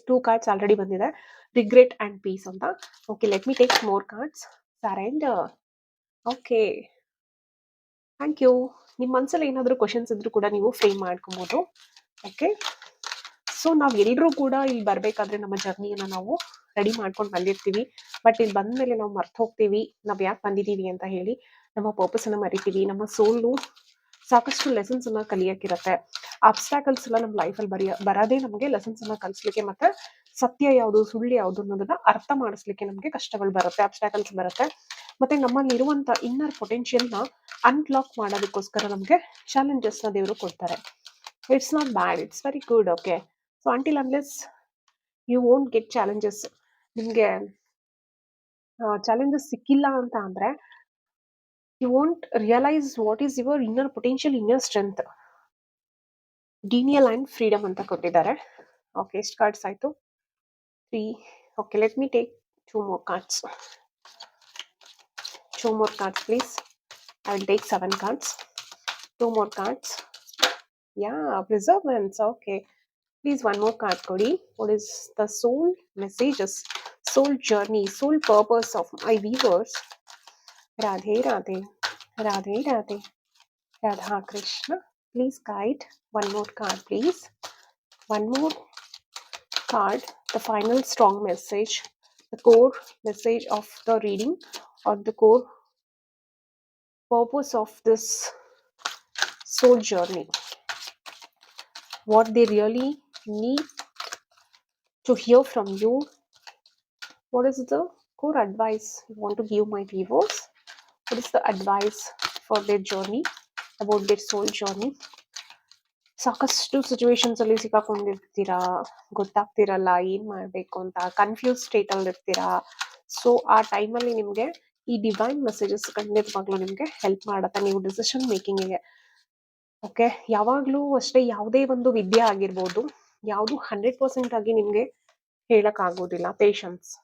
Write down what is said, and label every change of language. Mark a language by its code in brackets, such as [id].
[en] 2 cards already [kn] ಬಂದಿದೆ. [en] Regret and peace ಅಂತ. Okay, let me take more cards. Surrender. Okay. Thank you. [kn] ನಿಮ್ಮ ಮನಸ್ಸಲ್ಲಿ ಏನಾದರೂ ಕ್ವಶನ್ಸ್ ಇದ್ರೂ ಕೂಡ ನೀವು ಫ್ರೇಮ್ ಮಾಡ್ಕೊಬೋದು. ಓಕೆ. ಸೊ ನಾವೆಲ್ಲರೂ ಕೂಡ ಇಲ್ಲಿ ಬರಬೇಕಾದ್ರೆ ನಮ್ಮ ಜರ್ನಿಯನ್ನು ನಾವು ರೆಡಿ ಮಾಡ್ಕೊಂಡು ಬಂದಿರ್ತೀವಿ. ಬಟ್ ಇಲ್ಲಿ ಬಂದಮೇಲೆ ನಾವು ಮರ್ತು ಹೋಗ್ತೀವಿ ನಾವು ಯಾಕೆ ಬಂದಿದ್ದೀವಿ ಅಂತ ಹೇಳಿ. ನಮ್ಮ ಪರ್ಪಸನ್ನು ಮರಿತೀವಿ. ನಮ್ಮ ಸೋಲು ಸಾಕಷ್ಟು ಲೆಸನ್ಸ್ ಅನ್ನ ಕಲಿಯಕ್ಕಿರತ್ತೆ. ಅಬ್ಸ್ಟ್ಯಾಕಲ್ಸ್ ಎಲ್ಲ ನಮ್ಮ ಲೈಫಲ್ಲಿ ಬರೋದೇ ನಮಗೆ ಲೆಸನ್ಸ್ ಅನ್ನ ಕಲಿಸ್ಲಿಕ್ಕೆ, ಮತ್ತೆ ಸತ್ಯ ಯಾವುದು ಸುಳ್ಳು ಯಾವುದು ಅನ್ನೋದನ್ನ ಅರ್ಥ ಮಾಡಿಸ್ಲಿಕ್ಕೆ ನಮಗೆ ಕಷ್ಟಗಳು ಬರುತ್ತೆ, ಅಬ್ಸ್ಟ್ಯಾಕಲ್ಸ್ ಬರುತ್ತೆ. ಮತ್ತೆ ನಮ್ಮಲ್ಲಿ ಇರುವಂತ ಇನ್ನರ್ ಪೊಟೆನ್ಷಿಯಲ್ನ ಅನ್ಲಾಕ್ ಮಾಡೋದಕ್ಕೋಸ್ಕರ ನಮಗೆ ಚಾಲೆಂಜಸ್ನ ದೇವರು ಕೊಡ್ತಾರೆ. [en] It's not bad, it's very good. Okay. So until unless you won't get challenges, [kn] ನಿಮಗೆ ಚಾಲೆಂಜಸ್ ಸಿಕ್ಕಿಲ್ಲ ಅಂತ ಅಂದ್ರೆ [en] you won't realize what is your inner potential, inner strength. Denial and freedom [kn] ಅಂತ ಕೊಟ್ಟಿದ್ದಾರೆ. ಓಕೆ, ಎಷ್ಟು ಕಾರ್ಡ್ಸ್ ಆಯ್ತು? 3. [en] Okay, let me take 2 more cards. 2 more cards please. I will take 7 cards. 2 more cards. Yeah, preservance. Okay, please one more card [kn] ಕೊಡಿ. [en] What is the soul messages, soul journey, soul purpose of my viewers? Radhe Radhe. Radhe Radhe. Radha Krishna. Please guide. One more card, please. One more card. The final strong message, the core message of the reading, or the core purpose of this soul journey. What they really need to hear from you. What is the core advice you want to give my viewers? What is the advice for their journey, about their soul journey? [kn] ಸಾಕಷ್ಟು situations ಅಲ್ಲಿ ಸಿಕ್ಕಾಕೊಂಡಿರ್ತೀರಾ, ಗೊತ್ತಾಗ್ತಿರಲ್ಲ ಏನ್ ಮಾಡ್ಬೇಕು ಅಂತ, confuse state ಅಲ್ಲಿ ಇರ್ತೀರಾ. So ಆ ಟೈಮಲ್ಲಿ ನಿಮ್ಗೆ ಈ ಡಿವೈನ್ ಮೆಸೇಜಸ್ ಖಂಡಿತವಾಗ್ಲೂ ನಿಮ್ಗೆ ಹೆಲ್ಪ್ ಮಾಡತ್ತೆ ನೀವು ಡಿಸಿಷನ್ ಮೇಕಿಂಗಿಗೆ. ಓಕೆ, ಯಾವಾಗ್ಲೂ ಅಷ್ಟೇ ಯಾವುದೇ ಒಂದು ವಿದ್ಯೆ ಆಗಿರ್ಬೋದು, ಯಾವುದು 100% ಆಗಿ ನಿಮ್ಗೆ ಹೇಳಕ್ ಆಗೋದಿಲ್ಲ. ಪೇಷನ್ಸ್.